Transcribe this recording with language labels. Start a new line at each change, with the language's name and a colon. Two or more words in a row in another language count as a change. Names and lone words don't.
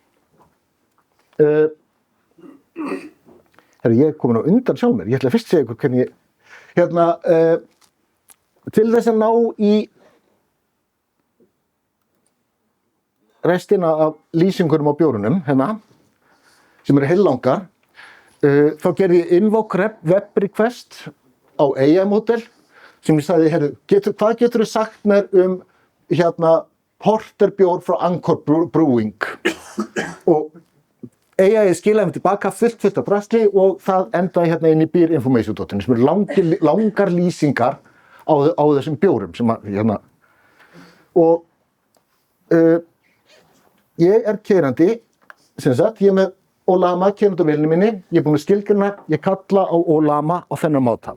Icelandic: Ég er komin á undan sjálf mér. Ég ætla fyrst að segja ykkur hvernig ég... til þess að ná í restina af lýsingunum á bjórunum, sem eru heillangar, þá gerði ég
English: invoke web request
Icelandic: á AI-módel, sem ég sagði, hvað geturðu sagt mér porterbjór frá Anchor Brewing? Og AI skilaði mér tilbaka fullt af drasli og það endaði inn í
English: beer information.inu
Icelandic: sem eru langar lýsingar á þessum bjórum sem og ég er keyrandi, ég er með Olama keyrandi á vélinu minni, ég er búinn að skilgreina, ég kalla á Olama á þennan máta.